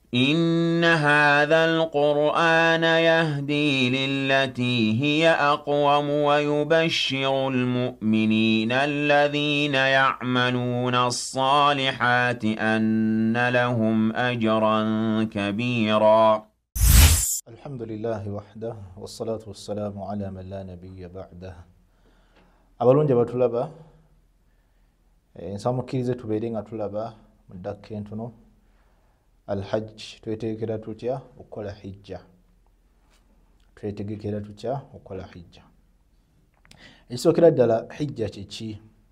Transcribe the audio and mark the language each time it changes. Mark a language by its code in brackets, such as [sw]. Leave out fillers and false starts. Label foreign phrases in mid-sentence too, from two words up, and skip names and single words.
[ar] إن هذا القرآن يهدي للتي هي أقوم ويبشر المؤمنين الذين يعملون الصالحات أن لهم أجرا كبيرا. الحمد لله وحده والصلاة والسلام على من لا نبي بعده. [lg] abalungi abatulaba ensamukirize tubeere nga tulaba mu ddakika entono alhajj twetegekera tutya okukola hijja. Ekisookera ddala hijja kiki?